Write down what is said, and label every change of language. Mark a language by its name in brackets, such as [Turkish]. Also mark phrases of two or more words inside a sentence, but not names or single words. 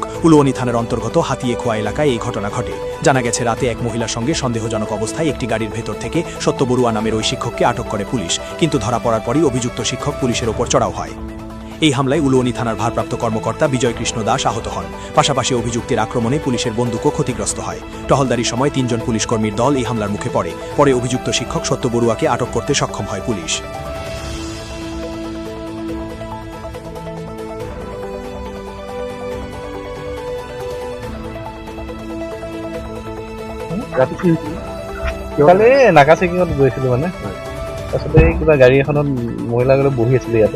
[Bangla] উলুয়নি থানার অন্তর্গত হাতিয়েখোয়া এলাকায় এই ঘটনা ঘটে। জানা গেছে, রাতে এক মহিলার সঙ্গে সন্দেহজনক অবস্থায় একটি গাড়ির ভেতর থেকে সত্য বড়ুয়া নামের ওই শিক্ষককে আটক করে পুলিশ, কিন্তু ধরা পড়ার পরই অভিযুক্ত শিক্ষক পুলিশের ওপর চড়াও হয়। এই হামলায় উলুয়নি থানার ভারপ্রাপ্ত কর্মকর্তা বিজয় কৃষ্ণ দাস আহত হন। পাশাপাশি অভিযুক্তের আক্রমণে পুলিশের বন্দুকও ক্ষতিগ্রস্ত হয়। টহলদারির সময় ৩ জন পুলিশকর্মীর দল এই হামলার মুখে পড়ে। পরে অভিযুক্ত শিক্ষক সত্য বড়ুয়াকে আটক করতে সক্ষম হয় পুলিশ। [Assamese] কালি নাকা চেকিঙত গৈছিলো মানে, তাৰপিছতে কিবা গাড়ী এখনত মহিলাগৰাকী বহি আছিলে ইয়াতে।